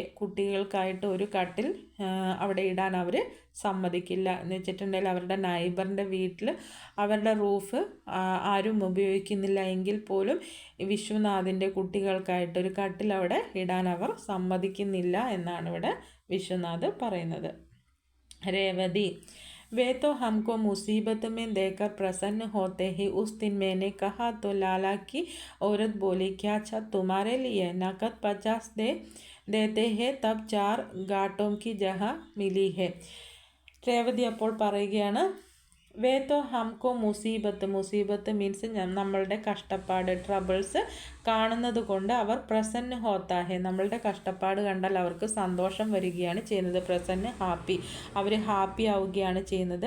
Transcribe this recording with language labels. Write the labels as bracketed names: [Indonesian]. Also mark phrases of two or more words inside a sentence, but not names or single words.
[Malayalam] കുട്ടികൾക്കായിട്ട് ഒരു കട്ടിൽ അവിടെ ഇടാൻ അവർ സമ്മതിക്കില്ല എന്ന് വെച്ചിട്ടുണ്ടെങ്കിൽ അവരുടെ നൈബറിൻ്റെ വീട്ടിൽ അവരുടെ റൂഫ് ആരും ഉപയോഗിക്കുന്നില്ല എങ്കിൽ പോലും വിശ്വനാഥിൻ്റെ കുട്ടികൾക്കായിട്ട് ഒരു കട്ടിൽ അവിടെ ഇടാൻ അവർ സമ്മതിക്കുന്നില്ല എന്നാണ് ഇവിടെ വിശ്വനാഥ് പറയുന്നത്. [Hindi] രേവതി वे तो हमको मुसीबत में देखकर प्रसन्न होते ही उस दिन मैंने कहा तो लाला की औरत बोली, क्या छत तुम्हारे लिए? नकद 50 देते हैं तब 4 गाटों की जगह मिली है. [Malayalam] രേവതി അപ്പോൾ പറയുകയാണ്, [Hindi] वे तो हमको मुसीबत [Malayalam] മീൻസ് നമ്മളുടെ കഷ്ടപ്പാട്, ട്രബിൾസ് കാണുന്നത് കൊണ്ട് അവർ [Hindi] प्रसन्न होता है, [Malayalam] നമ്മളുടെ കഷ്ടപ്പാട് കണ്ടാൽ അവർക്ക് സന്തോഷം വരികയാണ് ചെയ്യുന്നത്. പ്രസന്ന ഹാപ്പി, അവർ ഹാപ്പി ആവുകയാണ് ചെയ്യുന്നത്.